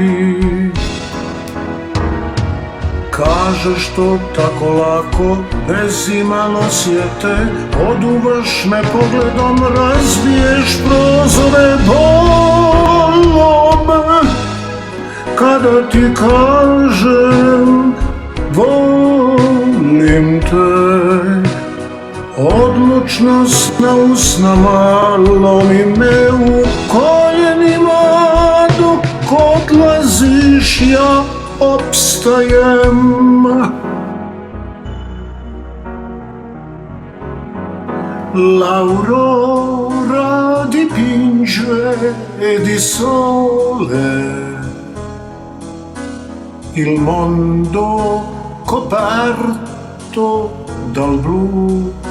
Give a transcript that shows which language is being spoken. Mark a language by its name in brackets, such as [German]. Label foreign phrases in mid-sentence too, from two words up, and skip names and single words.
[Croatian] Kažeš to tako lako, bez imalo sjete, oduvaš me pogledom, razbiješ prozore, bolo me kada ti kažem volim te. Odlučnost na usnama lomi me u koljenima, dok odlaziš ja opstajem. [Italian] L'aurora dipinge di sole il mondo coperto dal blu.